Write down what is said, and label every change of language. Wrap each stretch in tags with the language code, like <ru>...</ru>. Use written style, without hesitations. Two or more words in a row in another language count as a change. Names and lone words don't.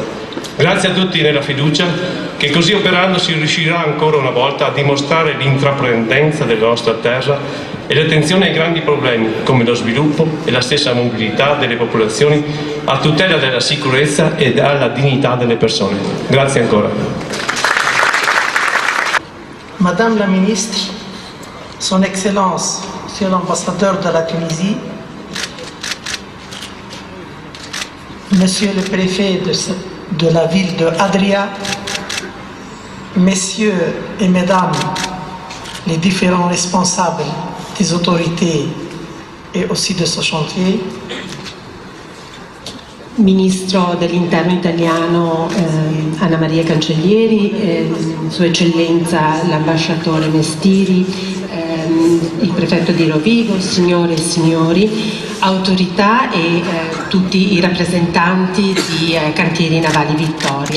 <it>Grazie a tutti nella fiducia che così operando si riuscirà ancora una volta a dimostrare l'intraprendenza della nostra terra e l'attenzione ai grandi problemi come lo sviluppo e la stessa mobilità delle popolazioni a tutela della sicurezza e della dignità delle persone. Grazie ancora.</it> <fr>Madame la Ministre, Son Excellence, Monsieur l'Ambassadeur de la Tunisie, Monsieur le Préfet de la ville de Adria, Messieurs et Mesdames les différents responsables des autorités et aussi de ce chantier,</fr> <it>Ministro dell'Interno italiano Anna Maria Cancellieri, Sua Eccellenza l'Ambasciatore Mestiri, il Prefetto di Rovigo, signore e signori, autorità e tutti i rappresentanti di Cantieri Navali Vittoria.</it>